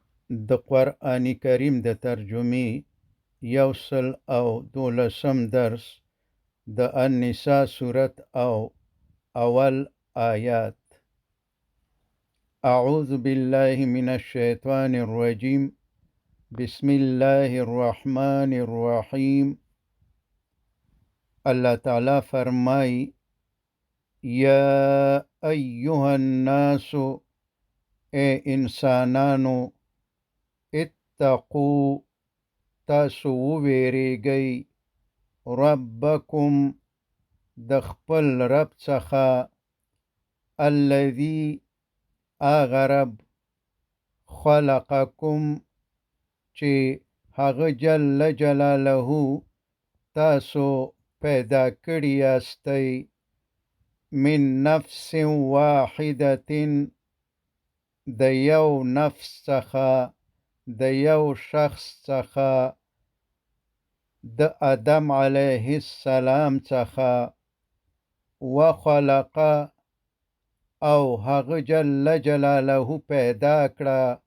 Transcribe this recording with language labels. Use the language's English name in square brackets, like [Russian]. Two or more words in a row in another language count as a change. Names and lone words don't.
[Pashto] د قرآن کریم د ترجمې یوسل او دولسم درس د النساء سورت او اول آیات. [Arabic] اعوذ بالله من الشیطان الرجیم بسم الله الرحمن الرحیم. [Pashto] اللہ تعالی فرمائی [Arabic] یا ایها الناس، [Pashto] اے انسانانو، اتقو، تاسو ویریږئ، ربکم، د خپل رب څخه، الذي، هغه رب، خلقکم، چې هغه [Arabic] جل جلاله [Pashto] تاسو پیدا کړي یاستئ، [Arabic] من نفس واحدة، [Pashto] د یو نفس څخه، د یو شخص څخه، د آدم [Arabic] علیه السلام [Pashto] څخه، وخلق، او هغه [Arabic] جل جلاله [Pashto] پیدا کړه،